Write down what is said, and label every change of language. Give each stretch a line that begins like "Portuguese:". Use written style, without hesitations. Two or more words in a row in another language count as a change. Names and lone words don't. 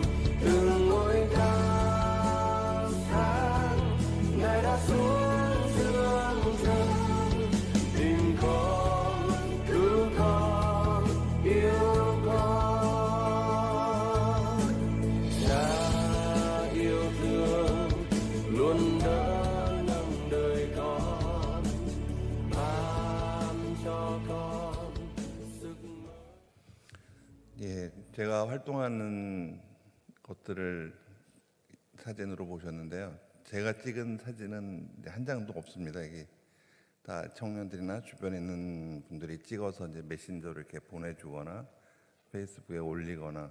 Vietnamese: Từng ngôi cao sáng Ngài đã xuống dương trần, tìm con cứu con yêu con. Cha yêu thương luôn đỡ nâng đời con, ban cho con sức mới.
Korean: 예, 제가 활동하는 것들을 사진으로 보셨는데요. 제가 찍은 사진은 이제 한 장도 없습니다. 이게 다 청년들이나 주변에 있는 분들이 찍어서 이제 메신저로 이렇게 보내주거나 페이스북에 올리거나.